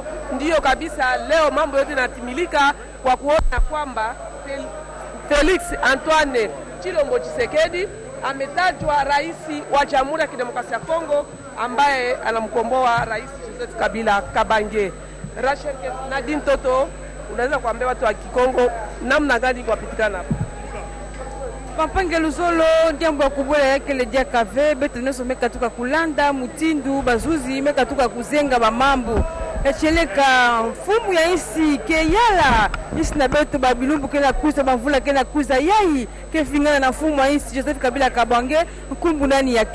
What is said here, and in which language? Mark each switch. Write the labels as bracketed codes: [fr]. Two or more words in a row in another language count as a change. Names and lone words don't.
[sw] Ndio kabisa leo mambo yote yanatimilika kwa kuona kwamba Felix Antoine Tshilombo Tshisekedi ametajwa rais wa Jamhuri ya Kidemokrasia ya Kongo ambaye anamkomboa rais Joseph Kabila Kabange. Rachel Nadine Toto, unaweza kuambia watu wa Kikongo namna gani kuwapitikana hapo? [kg] Papange Luzolo ndiambo kubwela yake le dia kave beteneso mekatuka kulanda mutindu bazuzi mekatuka kuzenga bamambo echeleka fumu ya isi ke yala isi na beto babilumbu kena kuza bavula kena kuza yai ke fingana na fumu ya isi Joseph Kabila Kabange kumbu nani ya